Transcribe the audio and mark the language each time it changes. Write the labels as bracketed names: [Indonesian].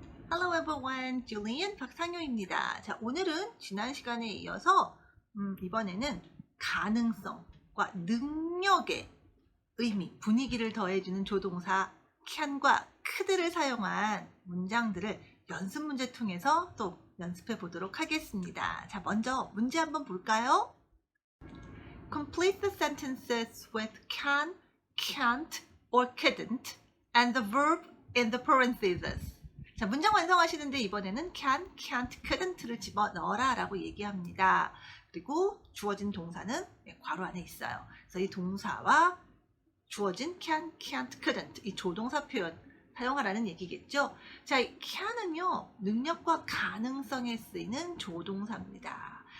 [English] Hello everyone, Julian 박상효입니다. [Korean] 자, 오늘은 지난 시간에 이어서 이번에는 가능성과 능력의 의미, 분위기를 더해주는 조동사 can과 could를 사용한 문장들을 연습 문제 통해서 또 연습해 보도록 하겠습니다. 자, 먼저 문제 한번 볼까요? [English] Complete the sentences with can, can't, or couldn't and the verb in the parentheses. [Korean] 자, 문장 완성하시는데 이번에는 can, can't, couldn't를 집어넣어라 라고 얘기합니다. 그리고 주어진 동사는 괄호 안에 있어요. 그래서 이 동사와 주어진 can, can't, couldn't 이 조동사 표현 사용하라는 얘기겠죠. 자, 이 can은요, 능력과 가능성에 쓰이는 조동사입니다.